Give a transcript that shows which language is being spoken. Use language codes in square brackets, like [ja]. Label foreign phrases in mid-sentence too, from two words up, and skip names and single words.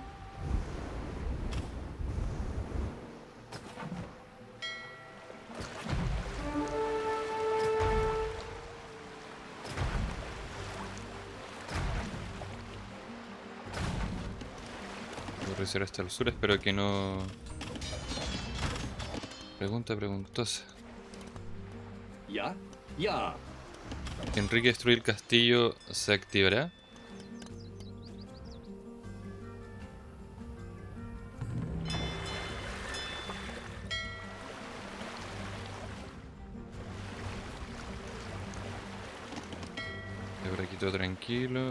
[es] Voy a revisar hasta el sur, espero que no... Pregunta preguntosa. Ja, ja, Enrique destruir el castillo, ¿se activará? Y por aquí todo tranquilo.